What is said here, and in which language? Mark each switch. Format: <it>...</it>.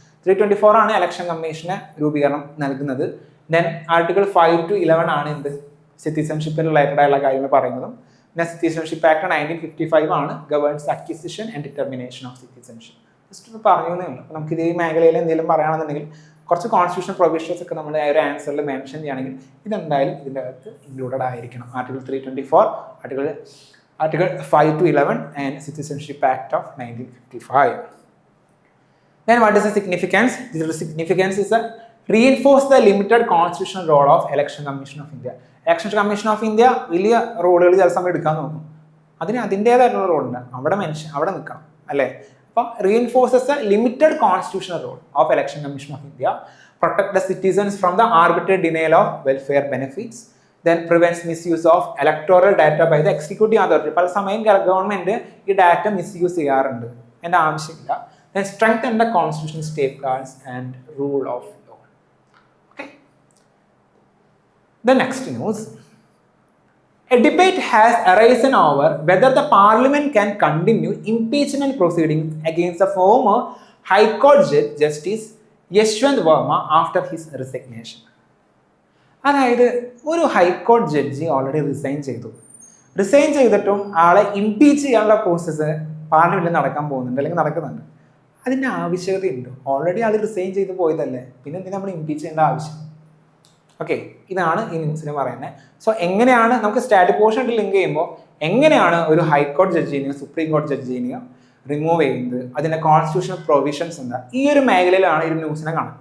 <ml>324 ആണ് election commission രൂപീകരണം നൽകുന്നത്. ദെൻ ആർട്ടിക്കിൾ 5 to 11 ആണ് സിറ്റിസൺഷിപ്പിന് റിലേറ്റഡ് ആയുള്ള കാര്യങ്ങൾ പറയുന്നതും. പിന്നെ സിറ്റിസൺഷിപ്പ് ആക്ട് 1955 ആണ്</ml> <en>Governs acquisition and determination of citizenship.</en> <ml>Just ഒന്ന് പറഞ്ഞു എന്നേ ഉള്ളൂ. അപ്പോൾ നമുക്ക് ഇതേ മേഖലയിൽ എന്തെങ്കിലും പറയുകയാണെന്നുണ്ടെങ്കിൽ കുറച്ച് കോൺസ്റ്റിറ്റ്യൂഷൻ പ്രൊവിഷൻസ് ഒക്കെ നമ്മൾ ആ ഒരു ആൻസറിൽ മെൻഷൻ ചെയ്യുകയാണെങ്കിൽ ഇതെന്തായാലും ഇതിൻ്റെ അകത്ത് ഇൻക്ലൂഡഡ് ആയിരിക്കണം.</ml> <en>Article 324, article 5 to 11 and Citizenship Act of 1955. Then what is the significance? The significance is reinforce the limited constitutional role of Election Commission of India.</en> <ml>Election Commission of India വലിയ റോളുകൾ ചില സമയം എടുക്കാൻ നോക്കും. അതിന് അതിൻ്റേതായിട്ടുള്ള റോളുണ്ട്, അവിടെ നിൽക്കണം അല്ലേ.</ml> <en>അപ്പോൾ reinforces the limited constitutional role of Election Commission of India, protect the citizens from the arbitrary denial of welfare benefits, then prevents misuse of electoral data by the executive authority.</en> <ml>പല സമയം ഗവൺമെന്റ് ഈ data misuse ചെയ്യാറുണ്ട്, എൻ്റെ ആവശ്യമില്ല.</ml> <en>Then strengthen the constitutional safeguards and rule of law. Okay. The next news. A debate has arisen over whether the parliament can continue impeachment proceedings against the former High Court Justice Yashwant Verma after his resignation.</en> <ml>അതായത് ഒരു ഹൈക്കോടതി judge already resign ചെയ്തിട്ടും ആളെ impeach ചെയ്യാനുള്ള process പാർലമെന്റിൽ നടക്കാൻ പോകുന്നുണ്ട് അല്ലെങ്കിൽ നടക്കുന്നുണ്ട്. അതിൻ്റെ ആവശ്യകതയുണ്ട്. ഓൾറെഡി ആൾ റിസൈൻ ചെയ്ത് പോയതല്ലേ, പിന്നെ എന്തിനാ നമ്മൾ ഇംപീച്ച് ചെയ്യേണ്ട ആവശ്യം? ഓക്കെ, ഇതാണ് ഈ ന്യൂസിന് പറയുന്നത്. സോ എങ്ങനെയാണ് നമുക്ക് സ്റ്റാറ്റിക് പോർഷൻ ലിങ്ക് ചെയ്യുമ്പോൾ എങ്ങനെയാണ് ഒരു ഹൈക്കോടതി ജഡ്ജിനെയോ സുപ്രീം കോടതി ജഡ്ജിനെയോ റിമൂവ് ചെയ്യുന്നത്, അതിൻ്റെ കോൺസ്റ്റിറ്റ്യൂഷണൽ പ്രൊവിഷൻസ് എന്താ, ഈ ഒരു മേഖലയിലാണ് ഈ ന്യൂസിനെ കാണുന്നത്.</ml>